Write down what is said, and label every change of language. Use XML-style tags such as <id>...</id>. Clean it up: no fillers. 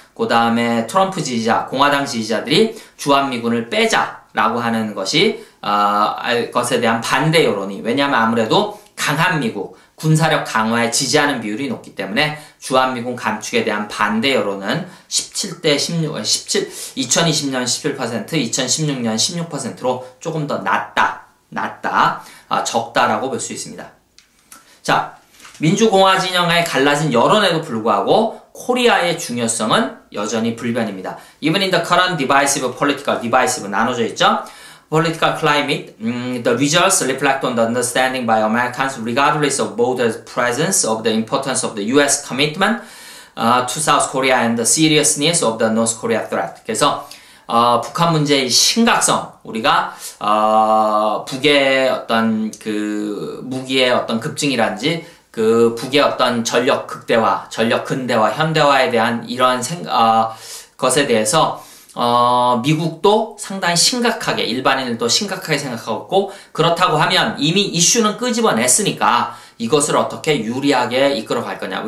<ko>그 다음에 트럼프 지지자, 공화당 지지자들이 주한미군을 빼자라고 하는 것에 대한 반대 여론이, 왜냐하면 아무래도 강한 미국, 군사력 강화에 지지하는 비율이 높기 때문에 주한미군 감축에 대한 반대 여론은 2020년 17%, 2016년 16%로 조금 더 낮다, 적다라고 볼 수 있습니다. 자, 민주공화 진영의 갈라진 여론에도 불구하고 코리아의 중요성은 여전히 불변입니다.</ko> <en>Even in the current divisive</en> <ko>나눠져 있죠.</ko> <en>Political climate, the results reflect on the understanding by Americans regardless of both the presence of the importance of the US commitment to South Korea and the seriousness of the North Korea threat.</en> <ko>그래서 북한 문제의 심각성, 우리가 북의 어떤 그 무기의 어떤 급증이라든지 그 북의 어떤 전력 극대화, 전력 근대화, 현대화에 대한 이러한 것에 대해서 미국도 상당히 심각하게, 일반인들도 심각하게 생각하고 있고, 그렇다고 하면 이미 이슈는 끄집어냈으니까 이것을 어떻게 유리하게 이끌어갈 거냐.</ko>